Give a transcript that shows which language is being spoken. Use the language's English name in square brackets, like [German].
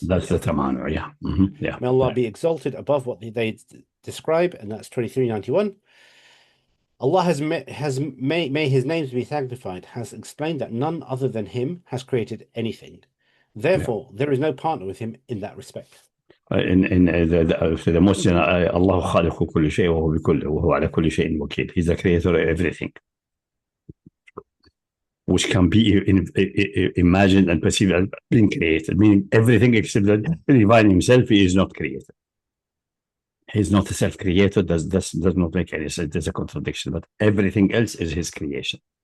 [English] That's the tamana, yeah. Yeah. May Allah be exalted above what they describe, and that's 2391. Allah may his names be sanctified, has explained that none other than him has created anything. Therefore, there is no partner with him in that respect. In the Muslim, [Arabic] Allah خالق كل شيء وهو على كل شيء وكيل. [English] He's the creator of everything, which can be imagined and perceived as being created, meaning everything except that the divine himself, he is not created. He's not a self-creator, does not make any sense. There's a contradiction, but everything else is his creation.